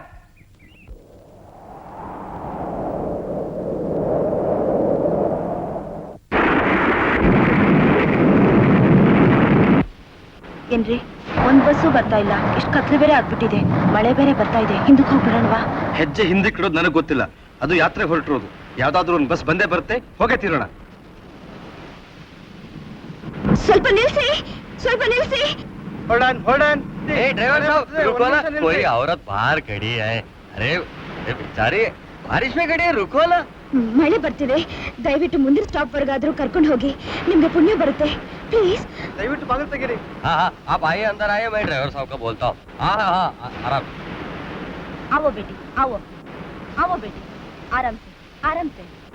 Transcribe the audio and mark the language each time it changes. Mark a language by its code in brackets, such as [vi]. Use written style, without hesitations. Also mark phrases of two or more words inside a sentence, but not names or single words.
[kn] ಏನ್ರಿ, ಒಂದ್ ಬಸ್ಸು ಬರ್ತಾ ಇಲ್ಲ. ಇಷ್ಟು ಕತ್ಲೆ ಬೇರೆ ಆಗ್ಬಿಟ್ಟಿದೆ, ಮಳೆ ಬೇರೆ ಬರ್ತಾ ಇದೆ. ಹಿಂದಕ್ಕೆ ಹೋಗ್ಬಿಡೋಣವಾ? ಹೆಜ್ಜೆ ಹಿಂದಕ್ಕೆ ಇಡೋದು ನನಗೆ ಗೊತ್ತಿಲ್ಲ. ಅದು ಯಾತ್ರೆ ಹೊರಟಿರೋದು. ಯಾವ್ದಾದ್ರು ಒಂದು ಬಸ್ ಬಂದೇ ಬರುತ್ತೆ. ಹೋಗೇ ತೀರೋಣ. ಸ್ವಲ್ಪ ನಿಲ್ಸಿ, ಸ್ವಲ್ಪ ನಿಲ್ಸಿ. [hi] ड्राइवर साहब रुको ना, कोई औरत बाहर खड़ी है. अरे बेचारी बारिश में खड़ी है, रुको ना. [kn] ಮಳೆ ಬರ್ತಿದೆ, ದಯವಿಟ್ಟು ಮುಂದಿನ ಸ್ಟಾಪ್ ವರ್ಗಾದ್ರೂ ಕರ್ಕೊಂಡು ಹೋಗಿ. ನಿಮ್ಗೆ ಪುಣ್ಯ ಬರುತ್ತೆ, ಪ್ಲೀಸ್. ದಯವಿಟ್ಟು ಬಾಗಿಲು ತೆಗೀರಿ. [hi] हाँ हाँ आप आइए, अंदर आइए, मैं ड्राइवर साहब को बोलता हूँ. हाँ हाँ हाँ आराम. आओ बेटी, आओ आओ बेटी, आराम से आराम से.